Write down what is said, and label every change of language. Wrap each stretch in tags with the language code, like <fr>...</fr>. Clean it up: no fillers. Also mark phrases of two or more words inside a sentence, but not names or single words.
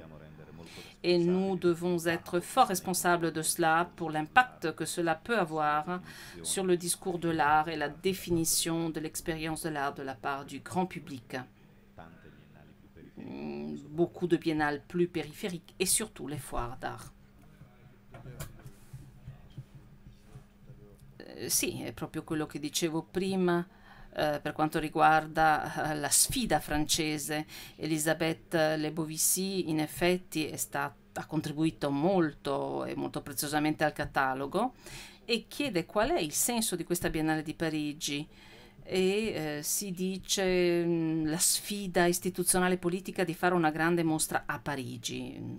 <fr>Et nous devons être fort responsables de cela pour l'impact que cela peut avoir sur le discours de l'art et la définition de l'expérience de l'art de la part du grand public. Beaucoup de biennales plus périphériques et surtout les foires d'art.</fr> <it>Sì, è proprio quello che dicevo prima per quanto riguarda la sfida francese. Elisabeth Lebovici in effetti ha contribuito molto e molto preziosamente al catalogo e chiede qual è il senso di questa Biennale di Parigi e si dice la sfida istituzionale e politica di fare una grande mostra a Parigi.</it>